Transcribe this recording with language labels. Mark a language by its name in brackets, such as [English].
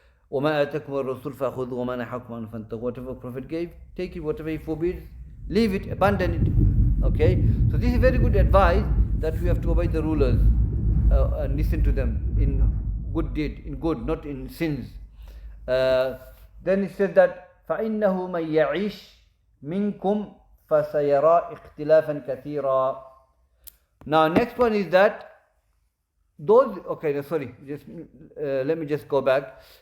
[Arabic] وَمَا آتَكُمُ الرَّسُولُ فَأْخُذُوا وَمَا نَهَاكُمْ عَنْهُ فَانْتَهُوا. [English] Whatever Prophet gave, take it. Whatever he forbids, leave it, abandon it. Okay, so this is very good advice, that we have to obey the rulers and listen to them in good deed, in good, not in sins. Then it says that [Arabic] فَإِنَّهُ مَنْ يَعِيشْ مِنْكُمْ فَسَيَرَى اخْتِلَافًا كَثِيرًا. [English] Now next one is that those, okay, no, sorry, just let me just go back.